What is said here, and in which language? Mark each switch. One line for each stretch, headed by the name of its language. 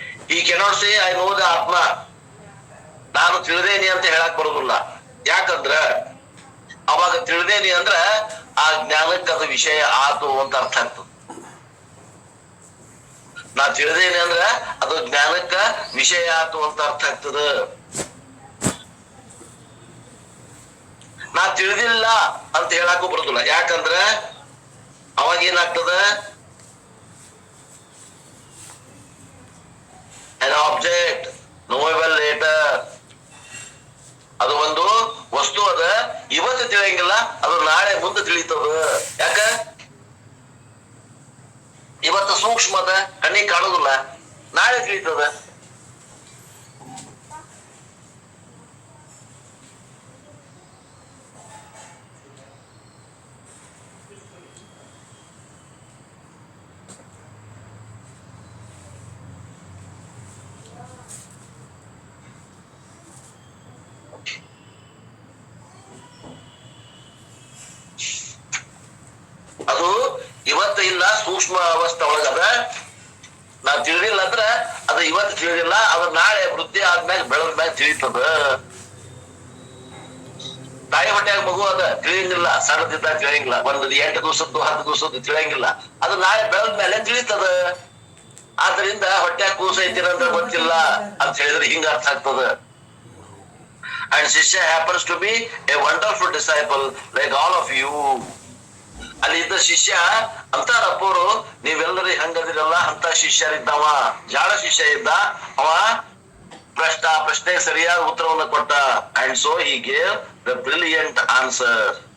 English: ಈ cannot say I know the Atma.
Kannada: ನಾನು ತಿಳಿದೇನಿ ಅಂತ ಹೇಳಕ್ ಬರೋದಿಲ್ಲ. ಯಾಕಂದ್ರ ಅವಾಗ ತಿಳಿದೇನಿ ಅಂದ್ರ ಆ ಜ್ಞಾನಕ್ಕೆ ಅದು ವಿಷಯ ಆತು ಅಂತ ಅರ್ಥ ಆಗ್ತದೆ. ನಾ ತಿಳಿದೇನಿ ಅಂದ್ರ ಅದು ಜ್ಞಾನಕ್ಕ ವಿಷಯ ಆತು ಅಂತ ಅರ್ಥ ಆಗ್ತದ. ನಾ ತಿಳಿದಿಲ್ಲ ಅಂತ ಹೇಳಕ್ಕೂ ಬರೋದಿಲ್ಲ. ಯಾಕಂದ್ರ ಅವಾಗ ಏನಾಗ್ತದ,
English: an object knowable later.
Kannada: ಅದು ಒಂದು ವಸ್ತು ಅದ, ಇವತ್ತು ತಿಳಿಯಂಗಿಲ್ಲ, ಅದು ನಾಳೆ ಮುಂದೆ ತಿಳಿತದ. ಯಾಕ? ಇವತ್ತು ಸೂಕ್ಷ್ಮ ಅದ, ಕಣ್ಣಿಗೆ ಕಾಣೋದಿಲ್ಲ, ನಾಳೆ ತಿಳಿತದ. ಅದು ಇವತ್ತು ಇಲ್ಲ, ಸೂಕ್ಷ್ಮ ಅವಸ್ಥೆ ಒಳಗದ. ನಾ ತಿಳಿದಿಲ್ಲ ಅಂದ್ರ ಅದು ಇವತ್ತು ತಿಳಿದಿಲ್ಲ, ಅದು ನಾಳೆ ವೃದ್ಧಿ ಆದ್ಮ್ಯಾಗ ಬೆಳೆದ್ಮ್ಯಾಗ ತಿಳಿತದ. ತಾಯಿ ಹೊಟ್ಯಾಗ ಮಗು ಅದ, ತಿಳಿಯಂಗಿಲ್ಲ, ಸಣ್ಣದಿದ್ದಾಗ ತಿಳಿಯಂಗಿಲ್ಲ, ಒಂದು 8 ದಿವಸದ್ದು 10 ದಿವಸದ್ದು ತಿಳಿಯಂಗಿಲ್ಲ, ಅದು ನಾಳೆ ಬೆಳೆದ್ಮೇಲೆ ತಿಳಿತದ. ಆದ್ರಿಂದ ಹೊಟ್ಯಾಗ ಕೂಸ ಐತಿರಂದ್ರ ಗೊತ್ತಿಲ್ಲ ಅಂತ ಹೇಳಿದ್ರೆ ಹಿಂಗ ಅರ್ಥ ಆಗ್ತದ.
English: And Shishya happens to be a wonderful disciple like all of you.
Kannada: ಅಲ್ಲಿ ಇದ್ದ ಶಿಷ್ಯ ಅಂತಾರಪ್ಪರು, ನೀವೆಲ್ಲರೂ ಹಂಗದಿರಲ್ಲ ಅಂತ ಶಿಷ್ಯರಿದ್ದವ. ಜಾಳ ಶಿಷ್ಯ ಇದ್ದ, ಅವ ಪ್ರಶ್ನೆಗೆ ಸರಿಯಾದ ಉತ್ತರವನ್ನು ಕೊಟ್ಟ.
English: And so he gave the brilliant answer.